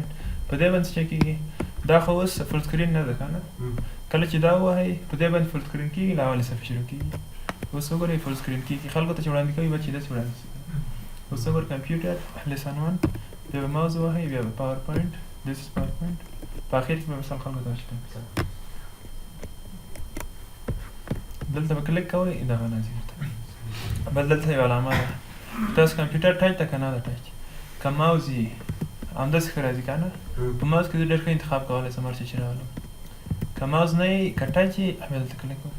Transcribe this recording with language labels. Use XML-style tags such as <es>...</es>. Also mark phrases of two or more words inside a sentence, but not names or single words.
<ps>په دې باندې څه شی کېږي؟ دا خو اوس</ps> <en>full screen</en> <ps>نه ده که نه. کله چې دا ووهئ په دې باندې</ps> <en>full screen</en> <ps>کېږي، له اولې صفحې شروع کېږي. اوس وګورئ</ps> <en>full screen</en> <ps>کېږي، خلکو ته چې وړاندې کوي به چې داسې وړاندې شي. اوس وګورئ</ps> <en>computer lesson</en> <ps>1، بیا به ماوس ووهئ، بیا به پاورپوینټ،</ps> <en>this is PowerPoint.</en> <ps>په اخر کې به مثلا خلکو ته اشاره دلته به کلیک کوئ، دغه راځي درته. بل دلته یوه علامه ده. تاسو</ps> <en>computer touch</en> <ps>ده که نه ده ټچ؟ که ماوس یې همداسې ښه راځي که نه؟ په ماوس کې زه ډېر ښه انتخاب کولی شم هر څه چې راولم. که ماوس نه یې، که ټچ یې، بیا دلته کلیک وکړئ.</ps>